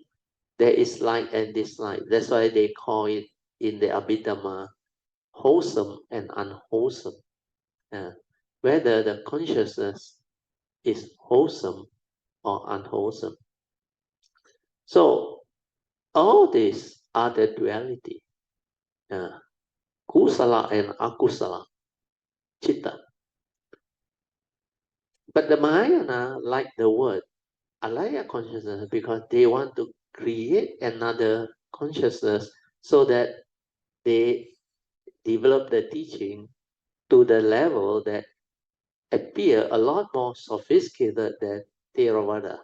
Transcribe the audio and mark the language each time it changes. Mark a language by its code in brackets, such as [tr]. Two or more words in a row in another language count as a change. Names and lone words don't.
[en] There is like and dislike. That's why they call it in the Abhidhamma wholesome and unwholesome. Whether the consciousness is wholesome or unwholesome. So all these are the duality. [pi] Kusala and akusala, chitta. [en] But the Mahayana like the word alaya consciousness because they want to create another consciousness so that they develop the teaching to the level that appear a lot more sophisticated than Theravada.